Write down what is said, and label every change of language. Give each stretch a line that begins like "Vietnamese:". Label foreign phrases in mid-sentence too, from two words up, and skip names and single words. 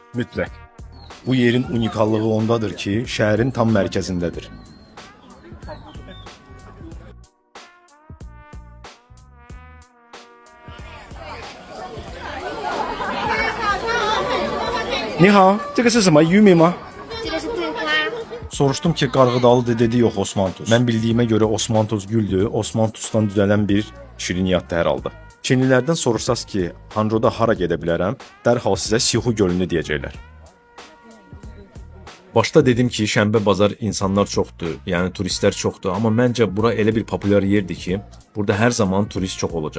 Azerbaijani: mütləq. Bu yerin unikallığı ondadır ki, şəhərin tam mərkəzindədir.
Chinese: 你好, 这个是什么玉米吗？这个是桂花，
Azerbaijani: Soruşdum ki, qarğıdalıdır, dedi yox, Osmanthus. Mən bildiyimə görə Osmanthus güldür, Osmanthusdan düzələn bir şirniyyatdır hər halda. Çinlilərdən soruşsaz ki, Hanzhouda hara gedə bilərəm, dərhal sizə Sixu gölünü deyəcəklər. Başda dedim ki, şənbə bazar insanlar çoxdur, yəni turistlər çoxdur, amma məncə bura elə bir populyar yerdir ki, burada hər zaman turist çox olacaq.